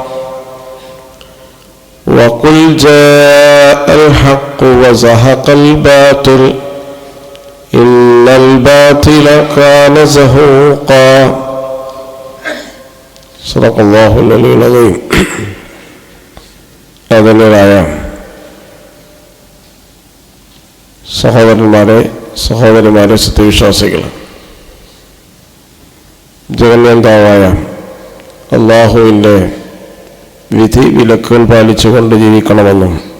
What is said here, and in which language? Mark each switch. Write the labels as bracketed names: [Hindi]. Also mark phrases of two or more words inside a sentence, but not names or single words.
[Arabic] وقل جاء الحق وزهق الباطل إن الباطل كان زهوقا. صدق الله العلي العظيم. [Malayalam] ആദരണീയരായ സഹോദരന്മാരെ സത്യവിശ്വാസികൾ, ജഗന്യന്താവായ അല്ലാഹുവിൻ്റെ വിധി വിലക്കുകൾ പാലിച്ചുകൊണ്ട് ജീവിക്കണമെന്നും